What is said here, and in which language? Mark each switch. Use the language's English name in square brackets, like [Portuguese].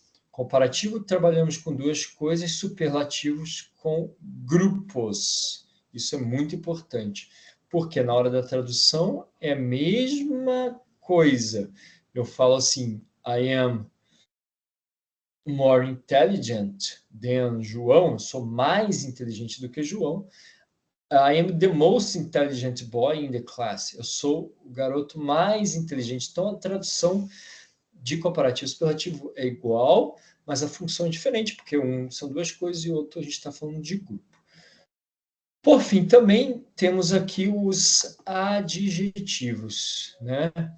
[Portuguese] Comparativo, trabalhamos com duas coisas, superlativos com grupos. Isso é muito importante, porque na hora da tradução é a mesma coisa. Eu falo assim, [English] I am more intelligent than João, [Portuguese] eu sou mais inteligente do que João. [English] I am the most intelligent boy in the class. [Portuguese] Eu sou o garoto mais inteligente. Então, a tradução de comparativo e superlativo é igual, mas a função é diferente, porque um são duas coisas e o outro a gente está falando de grupo. Por fim, também temos aqui os adjetivos, né?